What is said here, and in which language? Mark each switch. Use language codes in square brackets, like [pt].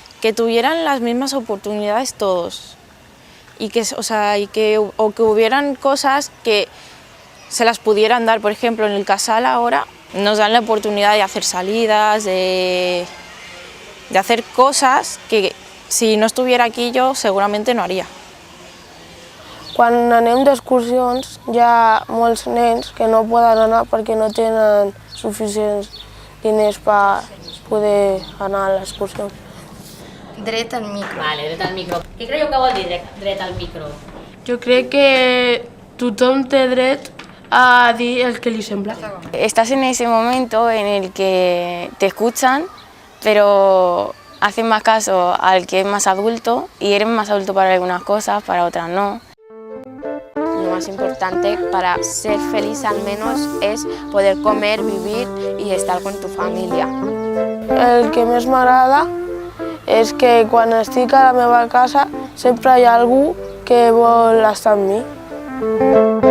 [es] Que tuvieran las mismas oportunidades todos y que hubieran cosas que se las pudieran dar. Por ejemplo, en el Casal ahora nos dan la oportunidad de hacer salidas, de hacer cosas que si no estuviera aquí yo seguramente no haría. [ca] Quan anem d'excursions hi ha molts nens que no poden anar perquè no tenen suficients diners per poder anar a l'excursió. Dret al micro. Vale, dret al micro. Què creieu que vol dir dret al micro? Jo crec que tothom té dret a dir el que li sembla. [es] Estás en ese momento en el que te escuchan, pero hacen más caso al que es más adulto y eres más adulto para algunas cosas, para otras no. Lo más importante para ser feliz al menos es poder comer, vivir y estar con tu familia. [ca] El que més m'agrada és que quan estic a la meva casa sempre hi ha algú que vol estar amb mi.